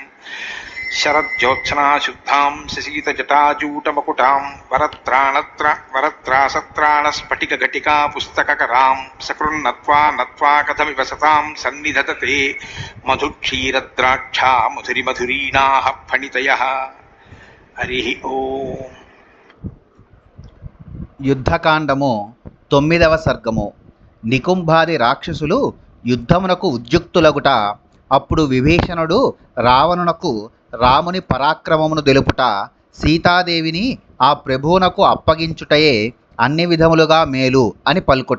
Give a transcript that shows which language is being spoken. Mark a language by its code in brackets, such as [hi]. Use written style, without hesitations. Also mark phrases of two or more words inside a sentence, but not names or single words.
[sa] शरज्योत्सनाशुद्धां शशीतजटाजूटमकुटां वरत्रासत्राणस्फटिकघटिका पुस्तककरां सकृन्नत्वा नत्वा कथमिव सतां सन्निधत्ते मधुक्षीरद्राक्षा मधुरिमधुरीणाः फणितयः। हरि ओम्। [te] యుద్ధకాండము 9వ సర్గము. నికుంభాది రాక్షసులు యుద్ధమునకు ఉద్యుక్తులగుట. అప్పుడు విభీషణుడు రావణునకు రాముని పరాక్రమమును తెలుపుట, సీతాదేవిని ఆ ప్రభువునకు అప్పగించుటయే అన్ని విధములుగా మేలు అని పలుకుట.